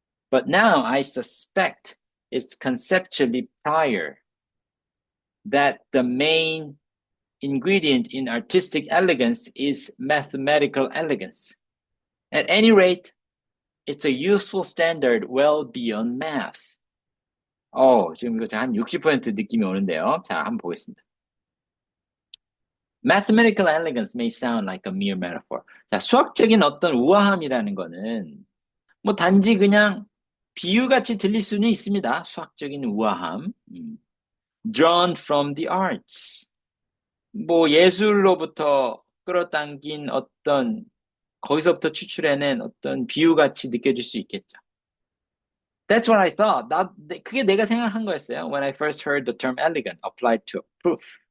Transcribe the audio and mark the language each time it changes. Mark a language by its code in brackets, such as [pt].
[en] But now I suspect it's conceptually prior, that the main ingredient in artistic elegance is mathematical elegance. At any rate, it's a useful standard well beyond math. [ko] 지금 이거 한 60% 느낌이 오는데요. 자, 한번 보겠습니다. [en] Mathematical elegance may sound like a mere metaphor. [ko] 자, 수학적인 어떤 우아함이라는 거는 뭐 단지 그냥 비유같이 들릴 수는 있습니다. 수학적인 우아함. [en] Drawn from the arts. [ko] 뭐 예술로부터 끌어당긴 어떤 거기서부터 추출해낸 어떤 비유같이 느껴질 수 있겠죠. [en] That's what I thought. [ko] 그게 내가 생각한 거였어요. [en] When I first heard the term elegant applied to a proof.